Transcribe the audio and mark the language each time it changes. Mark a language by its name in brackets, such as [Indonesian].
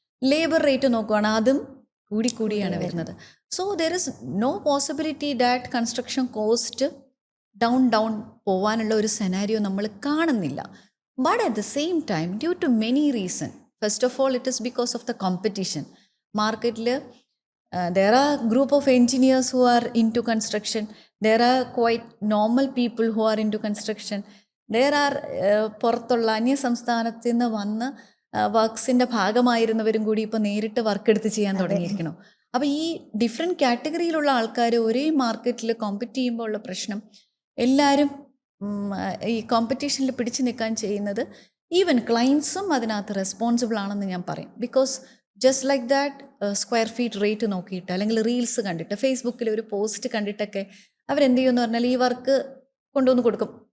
[Malayalam] Labour rate നോക്കുവാണെങ്കിൽ അതും കൂടിയാണ് വരുന്നത്. [English] so there is no possibility that construction cost down [Malayalam] പോവാനുള്ള ഒരു സെനാരിയോ നമ്മൾ കാണുന്നില്ല. [English] But at the same time, due to many reason, first of all it is because of the competition. മാർക്കറ്റിൽ there are group of engineers who are into construction, there are quite normal people who are into construction, there are [Malayalam] പുറത്തുള്ള അന്യ സംസ്ഥാനത്ത് നിന്ന് വന്ന് വർക്ക്സിൻ്റെ ഭാഗമായിരുന്നവരും കൂടി ഇപ്പോൾ നേരിട്ട് work എടുത്ത് ചെയ്യാൻ തുടങ്ങിയിരിക്കണം. അപ്പോൾ ഈ ഡിഫറെൻറ്റ് കാറ്റഗറിയിലുള്ള ആൾക്കാർ ഒരേ മാർക്കറ്റിൽ കോമ്പറ്റ് ചെയ്യുമ്പോൾ ഉള്ള പ്രശ്നം, എല്ലാവരും ഈ കോമ്പറ്റീഷനിൽ പിടിച്ചു നിൽക്കാൻ ചെയ്യുന്നത്, ഈവൻ ക്ലയൻസും അതിനകത്ത് റെസ്പോൺസിബിൾ ആണെന്ന് ഞാൻ പറയും. [English] because just like that [Malayalam] square feet rate നോക്കിയിട്ട്, അല്ലെങ്കിൽ റീൽസ് കണ്ടിട്ട്, ഫേസ്ബുക്കിൽ ഒരു പോസ്റ്റ് കണ്ടിട്ടൊക്കെ അവരെന്ത് ചെയ്യുമെന്ന് പറഞ്ഞാൽ ഈ വർക്ക് കൊണ്ടുവന്ന് കൊടുക്കും.